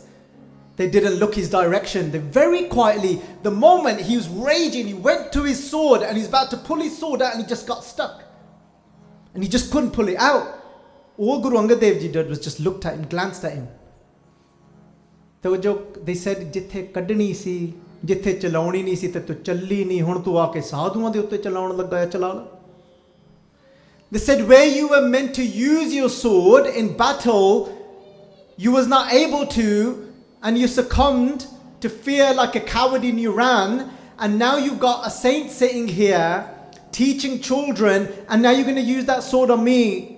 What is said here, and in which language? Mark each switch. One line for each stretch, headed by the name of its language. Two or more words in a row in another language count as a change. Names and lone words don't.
English: They didn't look his direction. They very quietly, the moment he was raging, he went to his sword and he's about to pull his sword out, and he just got stuck. And he just couldn't pull it out. All Guru Angad Dev Ji did was just looked at him, glanced at him. They said,
Punjabi: "ਜਿੱਥੇ ਕੱਢਣੀ ਸੀ, ਜਿੱਥੇ ਚਲਾਉਣੀ ਨਹੀਂ ਸੀ ਤੇ ਤੂੰ ਚੱਲੀ ਨਹੀਂ, ਹੁਣ ਤੂੰ ਆਕੇ ਸਾਧੂਆਂ ਦੇ ਉੱਤੇ ਚਲਾਉਣ ਲੱਗਾ ਹੈ, ਚਲਾ ਲਾ."
English: They said, where you were meant to use your sword in battle, you was not able to, and you succumbed to fear like a coward and you ran, and now you've got a saint sitting here teaching children, and now you're going to use that sword on me.